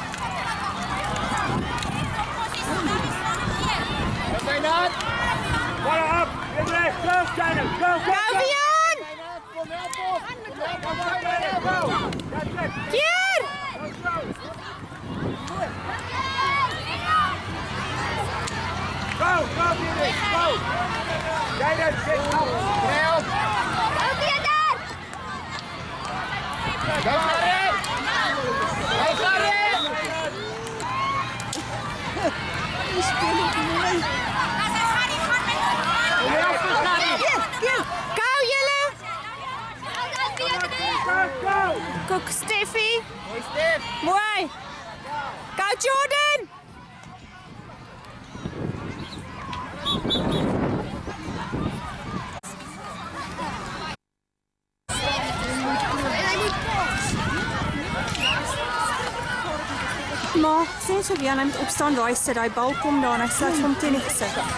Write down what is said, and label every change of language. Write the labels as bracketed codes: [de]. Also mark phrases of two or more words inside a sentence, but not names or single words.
[en] Up! In there! Go, Jaden! Go, go, go! Vian! Kier! Go, go, Jaden! Go! Jaden, sit up! Help! Go, Karin! Go, Karin! Go, Jelle! Go! Go, Steffi! Mooi! Go, Jordan! [af] Maar sien so Jan moet opstaan waar hy sit, daai bal kom daar en hy sit hom teen die gesig.